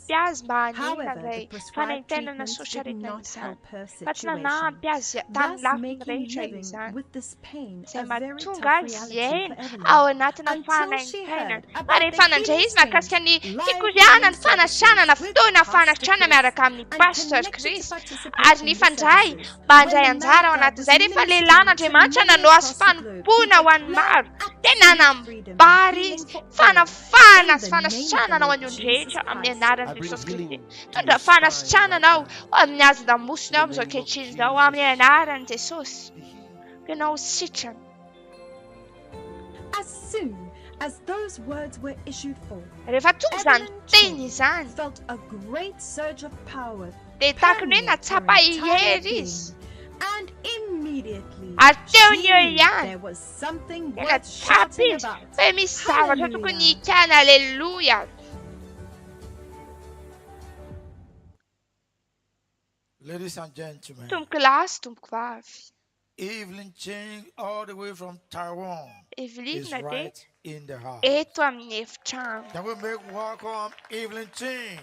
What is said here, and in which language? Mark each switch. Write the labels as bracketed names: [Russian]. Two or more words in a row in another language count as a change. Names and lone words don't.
[English] However, the prescribed treatments did not help her situation, thus making living with this pain a very tough reality for Evelyn, until she heard about the healing streams, live healing services with [Malagasy] fanatrana miaraka amin'ny pastor Chris ary ny fandray mba handray anjara ao anatin'izay rehefa lehilahy n'Andriamanitra nanao asa fanompoana ho an'ny maro dia nanambary izy fanafahana sy fanasitranana ho an'ny olon-drehetra amin'ny anaran'i Jesosy Kristy. Tondra fanasitrananao amin'ny hazan-damosina ao amin'izao ankehitriny izao amin'ny anaran'i Jesosy. Ianao sitrana. [English] As soon as those words were issued forth, [Malagasy] rehefa tonga izany teny izany [English] felt a great surge of power [Malagasy] dia tahaka ny hoe natsapa ihery izy [English] and immediately [Malagasy] ary teo ny eo ihany [English] there was something [Malagasy] dia [English] worth [Malagasy] natsapa [English] shouting [Malagasy] izy [English] about. [Malagasy] hoe misy zavatra tokony hikana. Haleluya. [English] Ladies and gentlemen, [Malagasy] Tompoko lahy sy tompoko vavy, [English] Evelyn Ching, all the way from Taiwan, is [Malagasy] Evelina dia [English] right in the house. [Malagasy] eto amin'ny efitrano. [English] Can we make welcome Evelyn Ching?